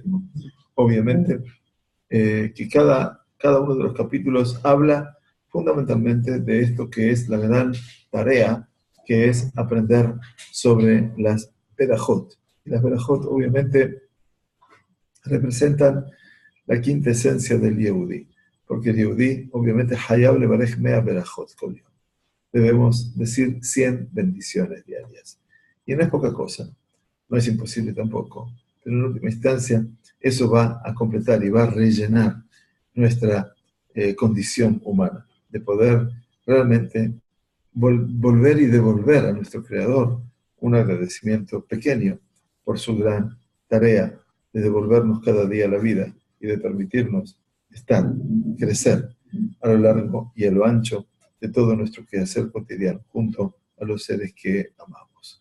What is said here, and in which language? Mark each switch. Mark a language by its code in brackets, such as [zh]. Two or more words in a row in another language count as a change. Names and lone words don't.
[es] Obviamente que cada uno de los capítulos habla fundamentalmente de esto que es la gran tarea, que es aprender sobre las Berajot. Y las Berajot obviamente representan la quinta esencia del Yehudi, porque el Yehudi obviamente [he] חייב לברך מאה ברכות כל יום. [es] Debemos decir 100 bendiciones diarias. Y no es poca cosa, no es imposible tampoco, pero en última instancia eso va a completar y va a rellenar nuestra condición humana, de poder realmente volver y devolver a nuestro Creador un agradecimiento pequeño por su gran tarea de devolvernos cada día la vida y de permitirnos estar, crecer a lo largo y a lo ancho de todo nuestro quehacer cotidiano junto a los seres que amamos.